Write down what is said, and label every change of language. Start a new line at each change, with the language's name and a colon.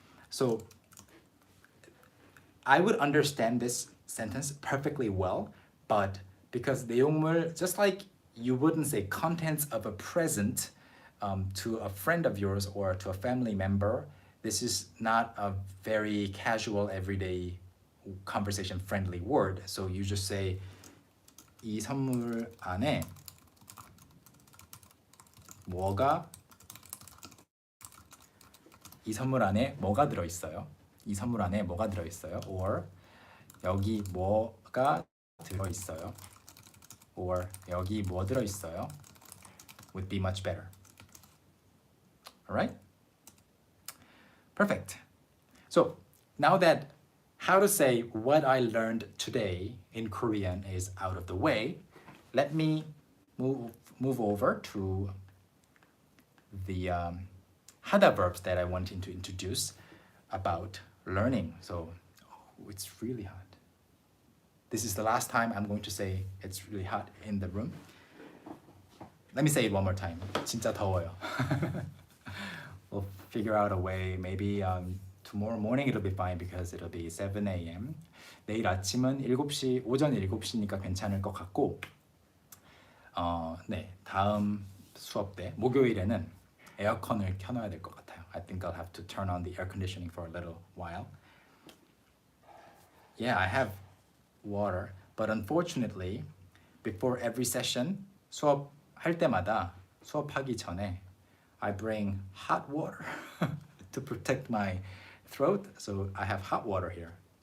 English: So I would understand this sentence perfectly well, but because 내용물, just like you wouldn't say contents of a present to a friend of yours or to a family member, this is not a very casual, everyday conversation friendly word. So you just say
Korean: 이 선물 안에 이 선물 안에 뭐가 들어있어요? 이 선물 안에 뭐가 들어있어요? Or 여기 뭐가 들어있어요? Or 여기 뭐 들어있어요?
English: Would be much better. Alright? Perfect. So now that how to say what I learned today in Korean is out of the way, let me move over to the 하다 verbs that I wanted to introduce about learning. So it's really hot. This is the last time I'm going to say it's really hot in the room. Let me say it one more time.
Korean: 진짜 더워요.
English: We'll figure out a way. Maybe tomorrow morning it'll be fine because it'll be 7 a.m.
Korean: 내일 아침은 7시, 오전 7시니까 괜찮을 것 같고 네, 다음 수업 때 목요일에는 에어컨을 켜놔야 될 것 같아요.
English: I think I'll have to turn on the air conditioning for a little while. Yeah, I have water, but unfortunately, before every session,
Korean: 수업할 때마다 수업하기 전에
English: I bring hot water to protect my throat, so I have hot water here.